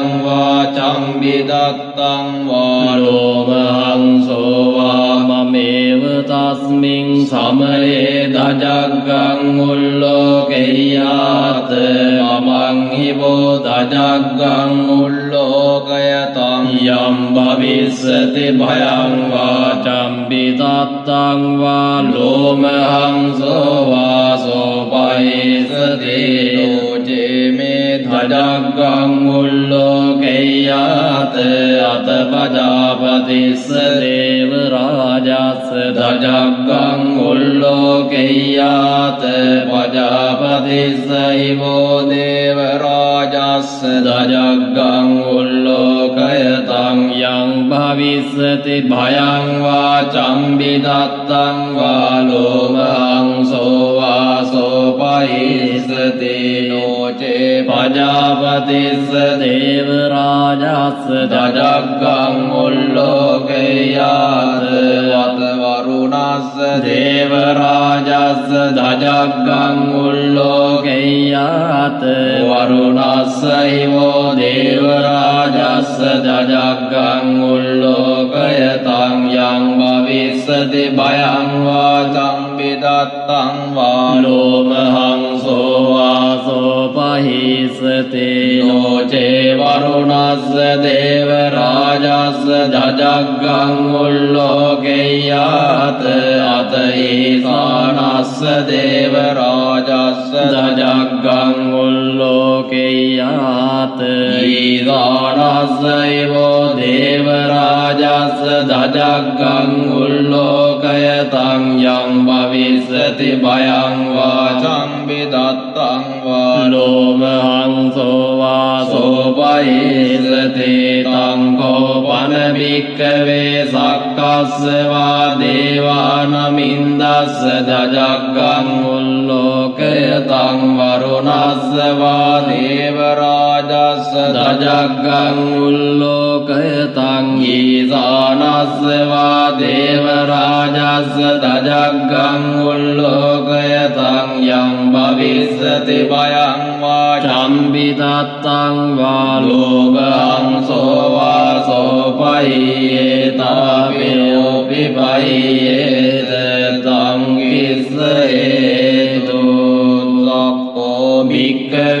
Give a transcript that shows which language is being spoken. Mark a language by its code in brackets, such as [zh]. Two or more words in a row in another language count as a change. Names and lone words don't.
[pi] වාචං විදත්තං වා ලෝමහංසෝ වා මමේව තස්මින් සමයේ දජග්ගං උල්ලෝකෙය්‍යාත මමං හිවෝ දජග්ගං උල්ලෝකයතං යම් භවිස්සති භයං වාචං විදත්තං වා ලෝමහංසෝ වා සෝපයිසති ලෝචේ මේ දජග්ගං උල්ලෝකෙය්‍යාත අත පජාපතිස්ස දේව රාජස්ස දජග්ගං උල්ලෝකෙය්‍යාත පජාපතිස්ස හිවෝ දේව රාජස්ස දජග්ගං උල්ලෝකයතං යං භවිස්සති භයං වාචං විදත්තං වා ලෝමහංසෝ වා සෝපයිසති නොචේ පජාපතිස්ස දේව රාජස්ස දජග්ගං උල්ලෝකෙය්‍යාත වත වරුණස්ස දේව රාජස්ස දජග්ගං උල්ලෝකෙය්‍යාත වරුණස්ස හිවෝ දේව රාජස්ස දජග්ගං උල්ලෝකයතං යං භවිස්සති භයං වාචං විදත්තං වා ලෝමහංසෝ වා සෝපහිස්සති නොචේ වරුණස්ස දේව රාජස්ස දජග්ගං උල්ලෝකෙය්‍යාත අත ඊසානස්ස දේව රාජස්ස දජග්ගං උල්ලෝකෙය්‍යාත ඊසානස්ස එවෝ දේව රාජස්ස දජග්ගං උල්ලෝකයතං යං භවිස්සති භයං වාචං විදත්තං වා ලෝමහංසෝ වා සෝපයිසති තං කෝපන භික්ඛවේ සක්කස්ස වා දේවානමින්දස්ස දජග්ගං උල්ලෝක กยตังวรุณัสสวาเทวราจัสสะจักกังอุลโลกยตังอีสานัสสวาเทวราจัสสะจักกังอุลโล กยตังยังภวิสสติภยังวาจัมปิตัตตังวาโลกังโสวาโสปะหิเยตาปิโยปิปะหิเยเตตังกิสเหตุสักโกภิกขเว